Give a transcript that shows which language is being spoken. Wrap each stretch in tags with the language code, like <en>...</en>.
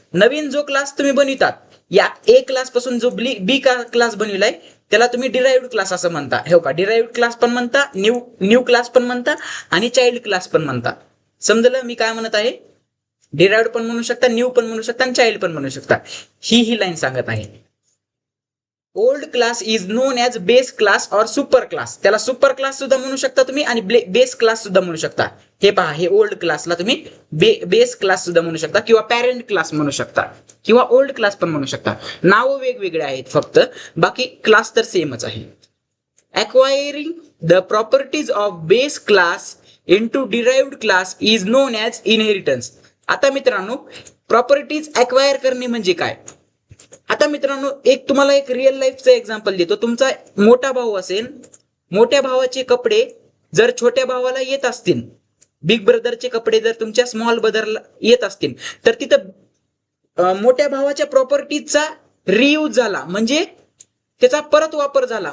<mr>नवीन जो क्लास तुम्ही बनवितात, या ए क्लास पासून जो बी क्लास बनविलाय त्याला तुम्ही डिराइव्ड क्लास असं म्हणता. हो का, डिराइव्ड क्लास पण म्हणता, न्यू क्लास पण म्हणता आणि चाइल्ड क्लास पण म्हणता. समजलं मी काय म्हणत आहे? डिराइव्ड पण म्हणू शकता, न्यू पण म्हणू शकता आणि चाइल्ड पण म्हणू शकता. ही लाईन सांगत आहे.</mr> <en>Old class is known as base class और super class.</en> <mr>त्याला सुपर क्लास सुद्धा म्हणू शकता तुम्ही आणि बेस क्लास सुद्धा म्हणू शकता. हे पहा, हे ओल्ड क्लासला तुम्ही बेस क्लास सुद्धा म्हणू शकता किंवा पॅरेंट क्लास म्हणू शकता किंवा ओल्ड क्लास पण म्हणू शकता. नाव वेगवेगळे आहेत फक्त, बाकी क्लास तर सेमच आहे.</mr> <en>Acquiring the properties of base class into derived class is known as inheritance.</en> <mr>आता मित्रांनो, प्रॉपर्टीज अक्वायर करणे म्हणजे काय? आता मित्रांनो, तुम्हाला एक रिअल लाईफचं एक्झाम्पल देतो. तुमचा मोठा भाऊ असेल, मोठ्या भावाचे कपडे जर छोट्या भावाला येत असतील, बिग ब्रदरचे कपडे जर तुमच्या स्मॉल ब्रदरला येत असतील, तर तिथं मोठ्या भावाच्या प्रॉपर्टीजचा रियूज झाला, म्हणजे त्याचा परत वापर झाला.</mr>